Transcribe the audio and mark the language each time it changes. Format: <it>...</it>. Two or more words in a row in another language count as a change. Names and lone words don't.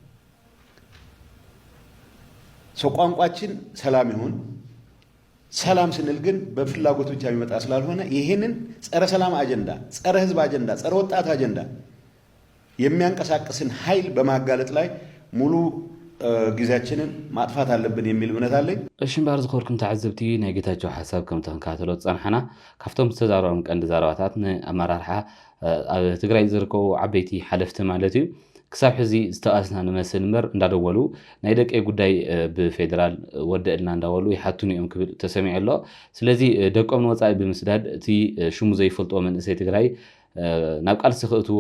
<am>ሰው ቋንቋችን ሰላም ይሁን ሰላም ስንል ግን በፍላጎት ብቻ የሚመጣ ስላልሆነ ይሄንን ጸረ ሰላም አጀንዳ ጸረ ህዝብ አጀንዳ ጸረ ወጣት አጀንዳ የሚያንቀሳቅስን ኃይል በማጋለጥ ላይ ሙሉ ጊዜያችንን ማጥፋት አለብን የሚል እምነት አለኝ</am> <ti>እሺ እምበር ዝኸበርኩም ተዓዘብቲ ናይ ጌታቸው ሓሳብ ከም ተንካተሎ ፀንሐና ካብቶም ዝተዛረቦም ቀንዲ ዛረባታት ንኣመራርሓ ኣብ ትግራይ ዝርከቡ ዓበይቲ ሓለፍቲ ማለት እዩ ክሳብ ሕዚ ዝተኣስና ንመስል እምበር እንዳደወሉ ናይ ደቀ ጉዳይ ብፌደራል ወደልና እንዳበሉ ይሓትኑ እዮም ክብል ተሰሚዑ ኣሎ ስለዚ ደቆም ንወፃኢ ብምስዳድ እቲ ሽሙ ዘይፈልጦ መንእሰይ ትግራይ ናብ ቃልሲ ክእትዎ</ti>